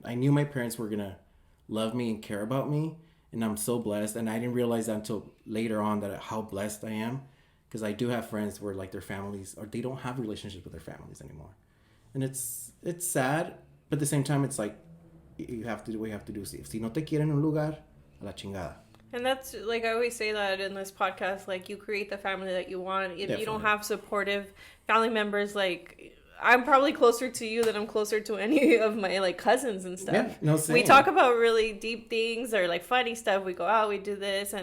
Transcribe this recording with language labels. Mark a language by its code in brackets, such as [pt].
[en] I knew my parents were gonna love me and care about me, and I'm so blessed. And I didn't realize that until later on that how blessed I am, Because I do have friends where like their families, or they don't have relationships with their families anymore. And it's sad, but at the same time, it's like, you have to do what you have to do. [es] Si no te quieren en un lugar, a la chingada. [en] And that's, like, I always say that in this podcast, like, you create the family that you want. If Definitely. you don't have supportive family members, like, I'm probably closer to you than I'm closer to any of my, like, cousins and stuff. Yeah, no, same. We talk about really deep things or, like, funny stuff. We go out, we do this.